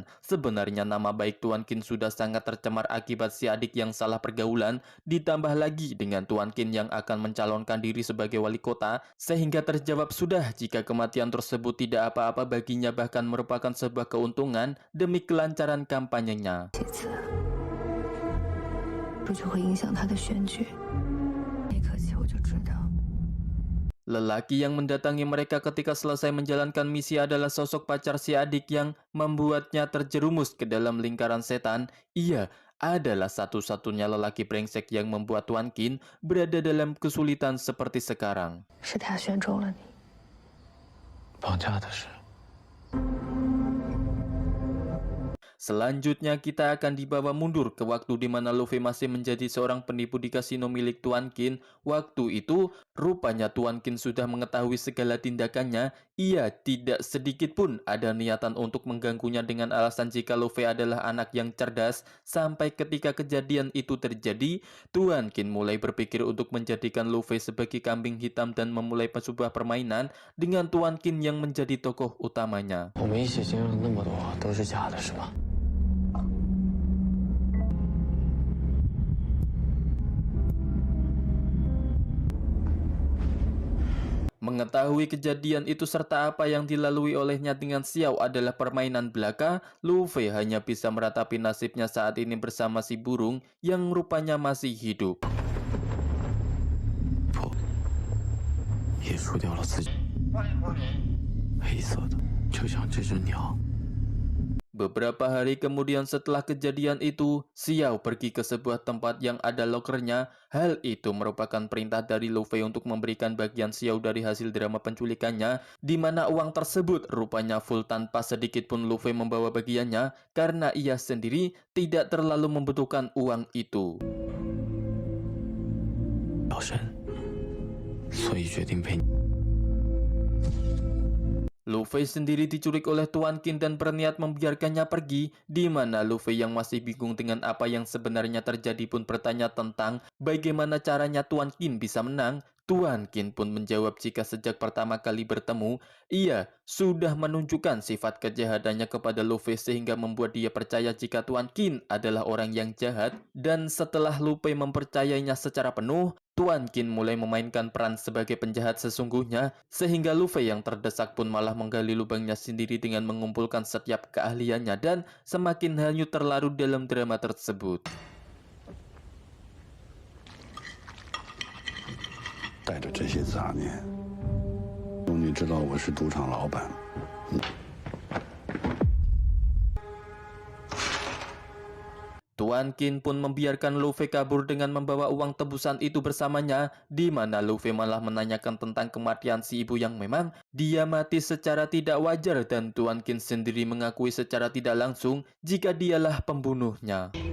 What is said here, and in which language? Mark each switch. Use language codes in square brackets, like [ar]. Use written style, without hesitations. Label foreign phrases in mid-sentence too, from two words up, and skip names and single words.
[id] Sebenarnya nama baik Tuan Qin sudah sangat tercemar akibat si adik yang salah pergaulan, ditambah lagi dengan Tuan Qin yang akan mencalonkan diri sebagai wali kota, sehingga terjawab sudah jika kematian tersebut tidak apa-apa baginya bahkan merupakan sebuah keuntungan demi kelancaran kampanyenya. [zh] 不就会影响他的选举。那刻起我就知道。 [id] Lelaki yang mendatangi mereka ketika selesai menjalankan misi adalah sosok pacar si adik yang membuatnya terjerumus ke dalam lingkaran setan. Ia adalah satu-satunya lelaki brengsek yang membuat Tuan Qin berada dalam kesulitan seperti sekarang. [zh] 是他选中了你。绑架的事。 [id] Selanjutnya kita akan dibawa mundur ke waktu di mana Luffy masih menjadi seorang penipu di kasino milik Tuan Qin. Waktu itu, rupanya Tuan Qin sudah mengetahui segala tindakannya. Ia tidak sedikit pun ada niatan untuk mengganggunya dengan alasan jika Luffy adalah anak yang cerdas. Sampai ketika kejadian itu terjadi, Tuan Qin mulai berpikir untuk menjadikan Luffy sebagai kambing hitam dan memulai sebuah permainan dengan Tuan Qin yang menjadi tokoh utamanya. [zh] 我们一起经历了那么多，都是假的，是吧？ [id] Mengetahui kejadian itu serta apa yang dilalui olehnya dengan Xiao adalah permainan belaka, Luffy hanya bisa meratapi nasibnya saat ini bersama si burung yang rupanya masih hidup. [zh] 不，也输掉了自己。黑色的，就像这只鸟。 [id] Beberapa hari kemudian setelah kejadian itu, Xiao pergi ke sebuah tempat yang ada lokernya. Hal itu merupakan perintah dari Luffy untuk memberikan bagian Xiao dari hasil drama penculikannya, di mana uang tersebut rupanya full tanpa sedikit pun Luffy membawa bagiannya, karena ia sendiri tidak terlalu membutuhkan uang itu. [zh] 表神，所以决定陪你。 [id] Luffy sendiri diculik oleh Tuan Qin dan berniat membiarkannya pergi, di mana Luffy yang masih bingung dengan apa yang sebenarnya terjadi pun bertanya tentang bagaimana caranya Tuan Qin bisa menang. Tuan Qin pun menjawab jika sejak pertama kali bertemu, ia sudah menunjukkan sifat kejahatannya kepada Luffy sehingga membuat dia percaya jika Tuan Qin adalah orang yang jahat. Dan setelah Luffy mempercayainya secara penuh, Tuan Qin mulai memainkan peran sebagai penjahat sesungguhnya, sehingga Luffy yang terdesak pun malah menggali lubangnya sendiri dengan mengumpulkan setiap keahliannya dan semakin hanyut terlarut dalam drama tersebut. [zh] 带着这些杂念，终于知道我是赌场老板。 [id] Tuan Qin pun membiarkan Luffy kabur dengan membawa uang tebusan itu bersamanya, di mana Luffy malah menanyakan tentang kematian si ibu yang memang dia mati secara tidak wajar dan Tuan Qin sendiri mengakui secara tidak langsung jika dialah pembunuhnya.